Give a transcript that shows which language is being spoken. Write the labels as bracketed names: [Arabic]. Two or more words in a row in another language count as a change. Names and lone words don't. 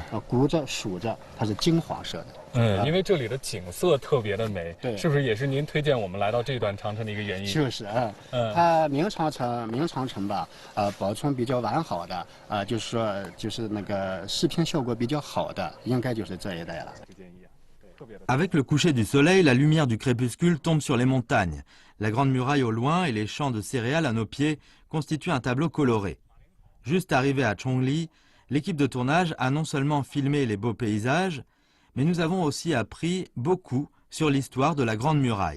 [Chinese] 鼓着数着它是金黄色的。因为这里的景色特别的美，对，是不是也是您推荐我们来到这段长城的一个原因？就是它明长城吧，保存比较完好的就是那个视频效果比较好的，应该就是这一带了。 [French] Avec le coucher du soleil, la lumière du crépuscule tombe sur les montagnes. La Grande Muraille au loin et les champs de céréales à nos pieds constituent un tableau coloré. Juste arrivé à Chongli, l'équipe de tournage a non seulement filmé les beaux paysages, mais nous avons aussi appris beaucoup sur l'histoire de la Grande Muraille.